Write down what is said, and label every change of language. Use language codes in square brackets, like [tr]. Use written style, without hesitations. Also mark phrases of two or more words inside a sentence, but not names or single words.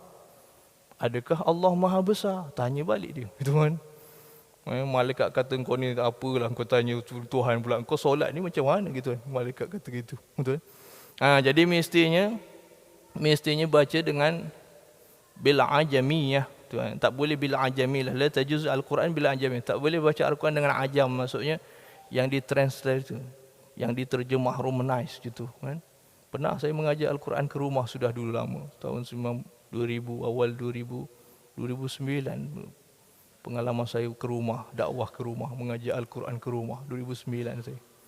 [ms] Adakah Allah Maha Besar? Tanya balik dia. Gitu kan. Malaikat kata kau ni apalah, kau tanya Tuhan pula. Kau solat ni macam mana gitu kan. Malaikat kata gitu. Betul. Jadi mestinya baca dengan [ar] بالعجمية. [ms] Tak boleh [ar] بالعجمية. لا تجوز القرآن بالعجمية. [ms] Tak boleh baca Al-Quran dengan ajam, maksudnya yang ditranslate tu, yang diterjemah romanize gitu kan. Pernah saya mengajar Al-Quran ke rumah sudah dulu lama, tahun 2000, awal 2009. Pengalaman saya ke rumah, dakwah ke rumah, mengajar Al-Quran ke rumah 2009 saya.